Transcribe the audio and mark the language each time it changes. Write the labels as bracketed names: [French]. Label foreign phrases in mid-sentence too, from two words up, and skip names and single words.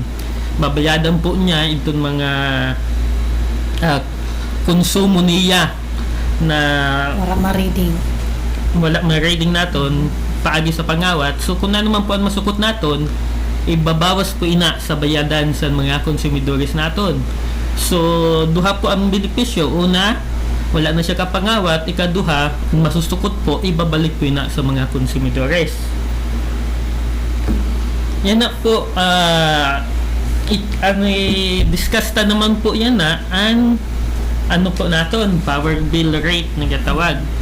[Masbatenyo] Babayadan po niya itong mga konsumo niya na wala ma-reading naton paagi sa pangawat. So kung ano man po ang masukot naton, ibabawas po ina sa bayadan sa mga konsumidores naton. So duha po ang benepisyo. Una, wala na siya kapangawat. Ikaduha, kung masusukot po, ibabalik po ina sa mga konsumidores. Yan na po, discuss ta naman po yan na ang po naton, [English] power bill rate [Masbatenyo] na gatawag.